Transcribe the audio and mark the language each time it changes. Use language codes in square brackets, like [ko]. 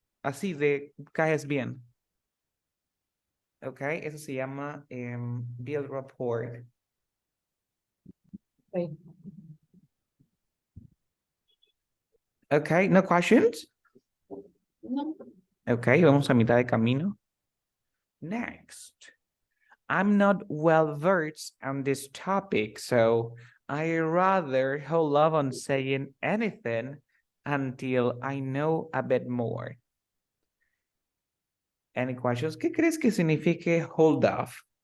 [es] Así de caes bien. Ok, eso se llama build rapport. [en] Okay. Ok, no questions? No. [es] Ok, vamos a mitad de camino. [en] Next. I'm not well versed on this topic, so I rather hold off on saying anything until I know a bit more. Any questions? [es] ¿Qué crees que signifique hold off?